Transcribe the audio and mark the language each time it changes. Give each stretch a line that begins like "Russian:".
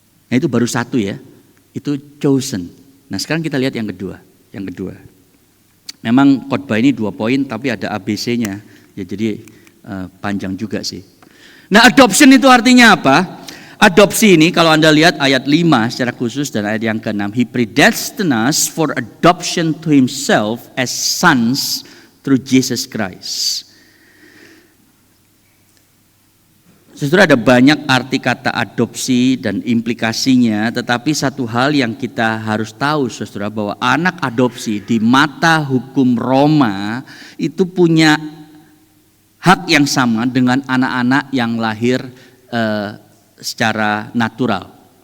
Indonesian: Nah itu baru satu ya, itu chosen. Nah sekarang kita lihat yang kedua. Memang khotbah ini 2 poin tapi ada ABC-nya. Ya jadi panjang juga sih. Nah adoption itu artinya apa? Adopsi ini kalau Anda lihat ayat 5 secara khusus dan ayat yang ke-6.
English: He predestined us for adoption to himself as sons through Jesus Christ.
Indonesian: Saudara, ada banyak arti kata adopsi dan implikasinya, tetapi satu hal yang kita harus tahu saudara, bahwa anak adopsi di mata hukum Roma itu punya hak yang sama dengan anak-anak yang lahir secara natural.